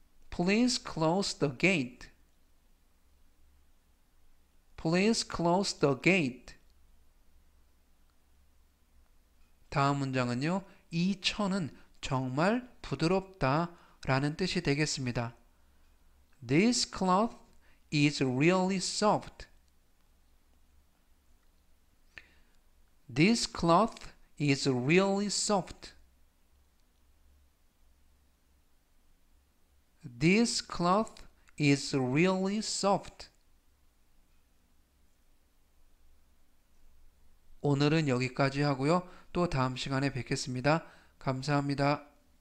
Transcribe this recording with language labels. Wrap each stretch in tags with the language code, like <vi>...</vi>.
<en>Please close the gate. Please close the gate.</en> <ko>다음 문장은요. 이 천은 정말 부드럽다 라는 뜻이 되겠습니다.</ko> <en>This cloth is really soft. This cloth is really soft. This cloth is really soft.</en> <ko>오늘은 여기까지 하고요. 또 다음 시간에 뵙겠습니다. 감사합니다.</ko>